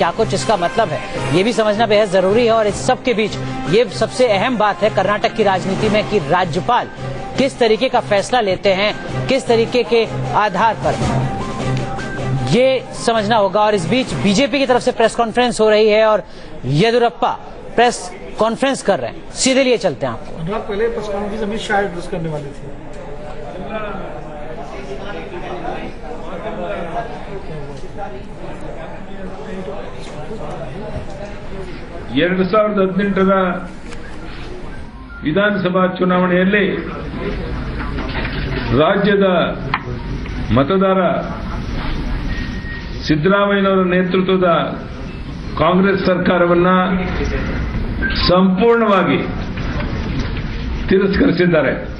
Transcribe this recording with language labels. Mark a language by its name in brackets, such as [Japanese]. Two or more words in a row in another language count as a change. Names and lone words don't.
[Hindi] क्या कुछ इसका मतलब है, ये भी समझना बेहद जरूरी है। और इस सब के बीच ये सबसे अहम बात है कर्नाटक की राजनीति में कि राज्यपाल किस तरीके का फैसला लेते हैं, किस तरीके के आधार पर, ये समझना होगा। और इस बीच बीजेपी की तरफ से [English] press conference [Hindi] हो रही है और येदियुरप्पा [English] press conference [Hindi] कर रहे हैं। सीधे लिए चलते हैं आपको। अनुराग, पहले [English] press conference [Hindi] अमित शाह एड्रेस करने वाले थे। [Kannada] 2018ರ ವಿಧಾನಸಭಾ ಚುನಾವಣೆಯಲ್ಲಿ ರಾಜ್ಯದ ಮತದಾರ ಸಿದ್ದರಾಮಯ್ಯನವರ ನೇತೃತ್ವದ ಕಾಂಗ್ರೆಸ್ ಸರ್ಕಾರವನ್ನು ಸಂಪೂರ್ಣವಾಗಿ ತಿರಸ್ಕರಿಸಿದ್ದಾರೆ.